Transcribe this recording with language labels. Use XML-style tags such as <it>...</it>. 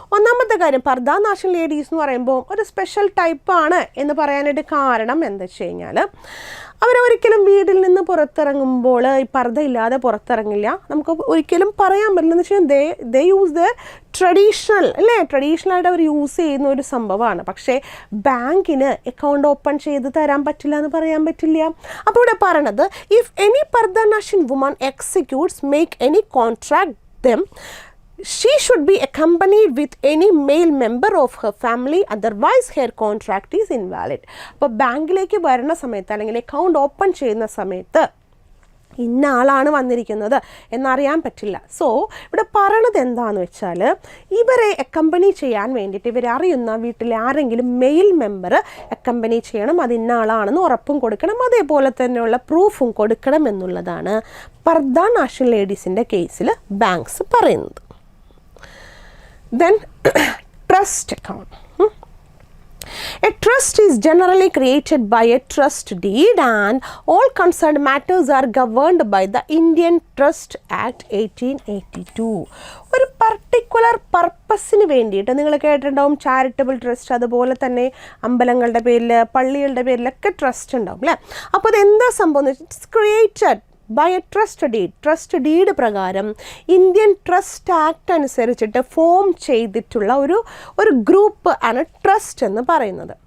<ml>ഒന്നാമത്തെ കാര്യം, പർദാനാഷിൻ ലേഡീസ് എന്ന് പറയുമ്പോൾ ഒരു സ്പെഷ്യൽ ടൈപ്പാണ് എന്ന് പറയാനായിട്ട് കാരണം എന്താ വെച്ച് കഴിഞ്ഞാൽ അവരൊരിക്കലും വീട്ടിൽ നിന്ന് പുറത്തിറങ്ങുമ്പോൾ ഈ പർദ്ദ ഇല്ലാതെ പുറത്തിറങ്ങില്ല. നമുക്ക് ഒരിക്കലും പറയാൻ പറ്റില്ല. എന്ന് വെച്ചാൽ</ml> <en>they use the traditional</en> <ml>അല്ലേ, ട്രഡീഷണലായിട്ട് അവർ യൂസ് ചെയ്യുന്ന ഒരു സംഭവമാണ്. പക്ഷേ ബാങ്കിന് അക്കൗണ്ട് ഓപ്പൺ ചെയ്ത് തരാൻ പറ്റില്ല എന്ന് പറയാൻ പറ്റില്ല. അപ്പോൾ ഇവിടെ പറയണത്,</ml> <en>If any pardanashin woman executes make any contract them, she should be accompanied with any male member of her family, otherwise her contract is invalid.</en> <ml>അപ്പോൾ ബാങ്കിലേക്ക് വരുന്ന സമയത്ത് അല്ലെങ്കിൽ അക്കൗണ്ട് ഓപ്പൺ ചെയ്യുന്ന സമയത്ത് ഇന്ന ആളാണ് വന്നിരിക്കുന്നത് എന്നറിയാൻ പറ്റില്ല. സോ ഇവിടെ പറയണത് എന്താണെന്ന് വെച്ചാൽ ഇവരെ അക്കമ്പനി ചെയ്യാൻ വേണ്ടിയിട്ട് ഇവരെ അറിയുന്ന വീട്ടിലെ ആരെങ്കിലും മെയിൽ മെമ്പർ അക്കമ്പനി ചെയ്യണം. അത് ഇന്ന ആളാണെന്ന് ഉറപ്പും കൊടുക്കണം, അതേപോലെ തന്നെയുള്ള പ്രൂഫും കൊടുക്കണം എന്നുള്ളതാണ് പർദാനാഷിൻ ലേഡീസിൻ്റെ കേസിൽ ബാങ്ക്സ് പറയുന്നത്.</ml> <en>Then trust account. A trust is generally created by a trust deed and all concerned matters are governed by the Indian Trust Act 1882.</en> <ml>ഒരു പർട്ടിക്കുലർ പർപ്പസിന് വേണ്ടിയിട്ട് നിങ്ങൾ കേട്ടിട്ടുണ്ടാവും ചാരിറ്റബിൾ ട്രസ്റ്റ്, അതുപോലെ തന്നെ അമ്പലങ്ങളുടെ പേരിൽ പള്ളികളുടെ പേരിലൊക്കെ ട്രസ്റ്റ് ഉണ്ടാവും അല്ലേ. അപ്പോൾ അത് എന്താ സംഭവം എന്ന് വെച്ചാൽ</ml> <en>It's created by a trust deed.</en> <ml>Trust deed പ്രകാരം ഇന്ത്യൻ ട്രസ്റ്റ് ആക്ട് അനുസരിച്ചിട്ട് ഫോം ചെയ്തിട്ടുള്ള ഒരു ഗ്രൂപ്പ് ആണ് ട്രസ്റ്റ് എന്ന് പറയുന്നത്.</ml>